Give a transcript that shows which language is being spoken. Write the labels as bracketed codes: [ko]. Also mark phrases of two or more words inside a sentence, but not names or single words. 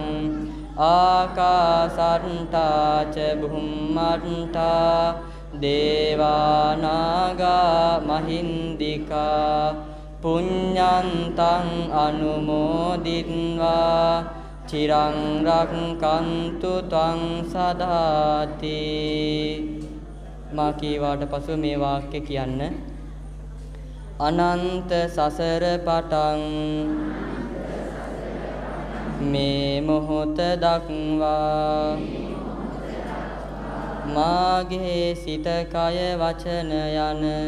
[pi] ආකාසට්ටාච බුම්මට්ටා දේවානාගා මහින්దికා පුඤ්ඤන්තං අනුමෝදිත්වා චිරං රක්ඛන්තු ත්වං සදාති. [si] මා කීවාට පසු මේ වාක්‍ය කියන්න. අනන්ත සසර පටන් මේ මොහොත දක්වා මාගේ සිත කය වචන යන